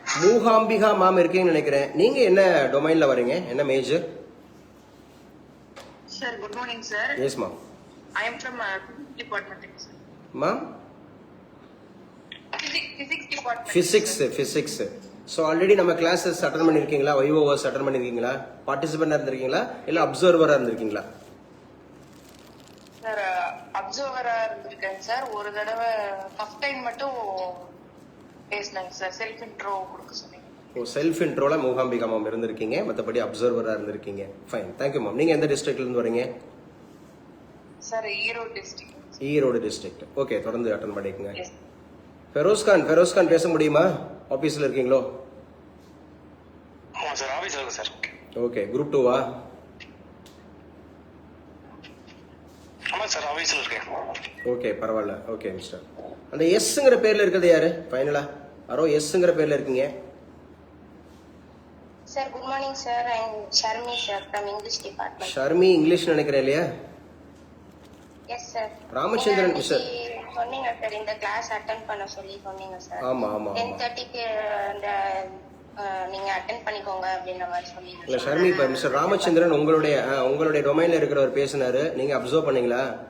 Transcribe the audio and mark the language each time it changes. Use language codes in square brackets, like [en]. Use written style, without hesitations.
[ta] Mookambika ma'am இருக்கீங்கன்னு நினைக்கிறேன். நீங்க என்ன டொமைன்ல வரீங்க, என்ன major? [en] Sir, good morning, sir. [ta] Yes ma'am. [en] I am from department, sir. [ta] Ma'am [en] Physics department. [ta] Physics. So already நம்ம கிளாஸஸ் அட்டன் பண்ணிருக்கீங்களா, வைவோவர்ஸ் அட்டன் பண்ணிருக்கீங்களா, பார்ட்டிசிபெண்டா இருந்திருக்கீங்களா, இல்ல அப்சர்வரா இருந்திருக்கீங்களா? சார் அப்சர்வரா இருந்திருக்கேன் சார். ஒரு தடவை ஃபர்ஸ்ட் டைம் மட்டும் பேசினாங்க சார். செல்ஃப் இன்ட்ரோ கொடுக்க சொன்னீங்க. ஓ, செல்ஃப் இன்ட்ரோல மூகாம்பிகா மேம் இருந்திருக்கீங்க, மற்றபடி அப்சர்வரா இருந்திருக்கீங்க. Fine, thank you ma'am. நீங்க எந்த டிஸ்ட்ரிக்ட்ல இருந்து வரீங்க? Sir Erode district. Erode district. Okay, தொடர்ந்து அட்டன் பண்ணிக்கோங்க. ஃபெரோஸ்கான் பேச முடியுமா? ஆபீஸ்ல இருக்கீங்களோ? ஆமா சார், ஆபீஸ்ல இருக்கு சார். Okay, group 2வா? ஆமா சார், ஆபீஸ்ல இருக்கேன். ஓகே, பரவாயில்ல. ஓகே மிஸ்டர், அந்த எஸ்ங்கிற பேர்ல இருக்கிறது யாரு ஃபைனலா? அரோ எஸ்ங்கிற பேர்ல இருக்கீங்க. [en] Sir, good morning, sir. I am Sharmi, sir, from English department. [ta] Sharmi English நினைக்கிறேன் இல்லையா? [en] Yes, sir. [ta] ராமச்சந்திரன் நீங்க [en] sir. [ta] அன்னைக்கு சொன்னீங்க சார், இந்த கிளாஸ் அட்டென்ட் பண்ண சொல்லி சொன்னீங்க சார். ஆமா ஆமா ஆமா. 10:30க்கு அந்த நீங்க அட்டென்ட் பண்ணிக்கோங்க அப்படின்ற மாதிரி சொன்னீங்க. இல்ல ஷர்மி, இப்ப மிஸ்டர் ராமச்சந்திரன் உங்களுடைய டொமைன்ல இருக்கிறவர் பேசினாரு, நீங்க அப்சர்வ் பண்ணீங்களா?